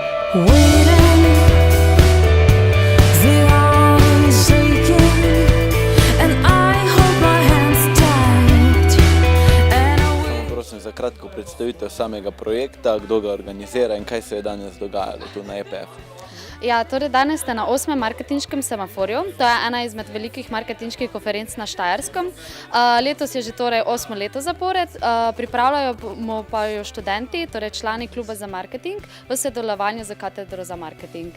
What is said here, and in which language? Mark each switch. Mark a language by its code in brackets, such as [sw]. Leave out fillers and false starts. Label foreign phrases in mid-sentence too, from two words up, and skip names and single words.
[en] Waiting, the arms shaking, and I hold my hands tight. And I will. [sl] Samo prosim za kratko predstavitev samega projekta, kdo ga organizira in kaj se je danes dogajalo tu na EPF. Ja, torej danes ste na 8. marketinškem semaforju. To je ena izmed velikih marketinških konferenc na Štajerskem. Letos je že torej 8. leto zapored. Pripravljajo pa jo študenti, torej člani kluba za marketing v sodelovanju z katedro za marketing.